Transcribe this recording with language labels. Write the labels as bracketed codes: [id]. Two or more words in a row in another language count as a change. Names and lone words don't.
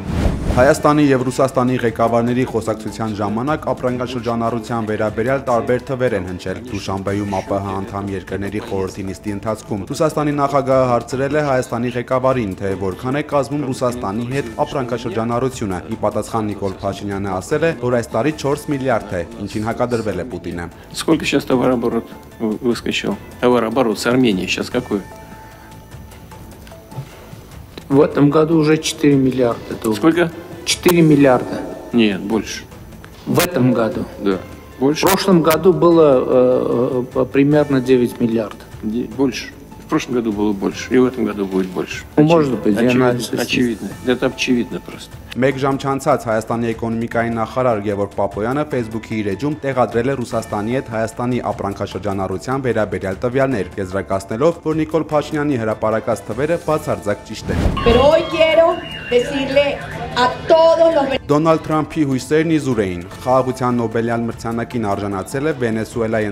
[hy] Հայաստանի եւ Ռուսաստանի ղեկավարների խոսակցության ժամանակ ապրանքաշրջանառության վերաբերյալ տարբեր թվեր են հնչել Դուշանբեում ԱՊՀ անդամ երկրների խորհրդի նիստի ընթացքում։ Ռուսաստանի նախագահը հարցրել է Հայաստանի ղեկավարին, թե որքան է կազմում Ռուսաստանի հետ ապրանքաշրջանառությունը։ Ի պատասխան Նիկոլ Փաշինյանը ասել է, որ այս տարի 4 միլիարդ է, ինչին հակադրվել է Պուտինը։ [ru] Сколько сейчас товарооборот выскочил? Товарооборот с Арменией сейчас какой? В этом году уже 4 миллиарда долларов. Сколько? 4 миллиарда. Нет, больше. В этом году? Да. Больше? В прошлом году было примерно 9 миллиардов. Больше. В прошлом году было больше, и в этом году будет больше. Может быть, очевидно. Это очевидно просто. [hy] Մեկ ժամ չանցած Հայաստանի էկոնոմիկայի նախարար Գևորգ Պապոյանը Facebook-ի իր էջում տեղադրել է Ռուսաստանի հետ Հայաստանի ապրանքաշրջանառության վերաբերյալ տվյալներ, եզրակացնելով, որ Նիկոլ Փաշինյանի հրապարակած թվերը բացարձակ ճիշտ են։ Դոնալդ Թրամփի հույսերն իզուր էին։ Խաղաղության Նոբելյան մրցանակին արժանացել է Վենեսուելայի